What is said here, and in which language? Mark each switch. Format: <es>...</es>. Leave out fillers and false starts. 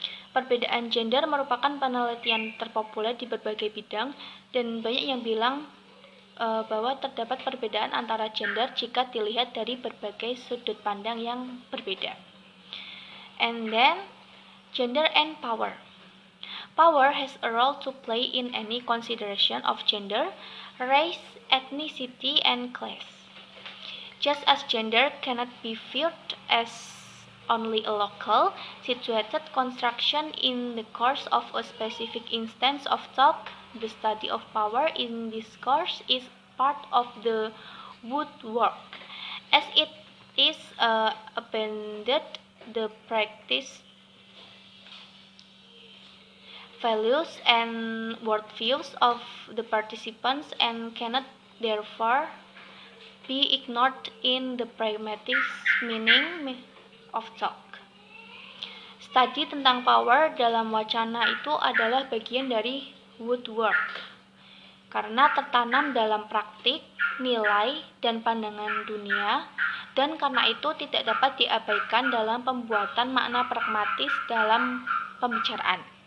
<id>Perbedaan gender merupakan penelitian terpopuler di berbagai bidang, dan banyak yang bilang bahwa terdapat perbedaan antara gender jika dilihat dari berbagai sudut pandang yang berbeda.</id> <en>And then, gender and power. Power has a role to play in any consideration of gender, race, ethnicity, and class. Just as gender cannot be viewed as only a local, situated construction in the course of a specific instance of talk, the study of power in discourse is part of the woodwork, as it is abandoned the practice, values, and worldviews of the participants and cannot therefore be ignored in the pragmatic meaning of talk.</en> <id>Tadi tentang power dalam wacana itu adalah bagian dari woodwork, karena tertanam dalam praktik, nilai, dan pandangan dunia, dan karena itu tidak dapat diabaikan dalam pembuatan makna pragmatis dalam pembicaraan.</id>